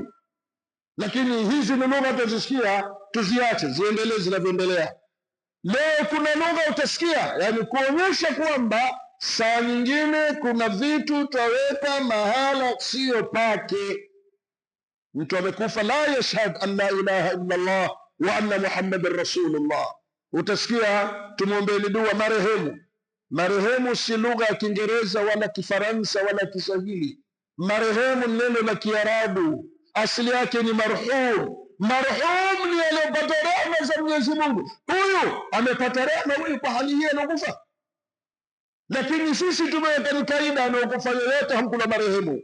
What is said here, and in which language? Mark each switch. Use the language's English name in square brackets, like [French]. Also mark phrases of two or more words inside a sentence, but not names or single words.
[Swahili] Lakini hizi ni lugha tutasikia, tuziache ziendelee zinavyoendelea. Leo kuna lugha utasikia, yani kuonyesha kwamba saa nyingine kuna vitu taweka mahala sio pake. Mtu amekufa [Arabic] لا يشهد أن لا إله إلا الله وأن محمدا رسول الله, [Swahili] utasikia tumwombeni dua marehemu. Marehemu si lugha ya Kiingereza wala Kifaransa wala Kiswahili. Marehemu neno la Kiarabu, asili yake ni marhum. Marhum ni aliyepata rehema za Mwenyezi Mungu. Huyu amepata rehema huyu kwa hali hii anakufa. Lakini sisi tumeweka ni kaida, anaokufa yoyote hamkula marehemu.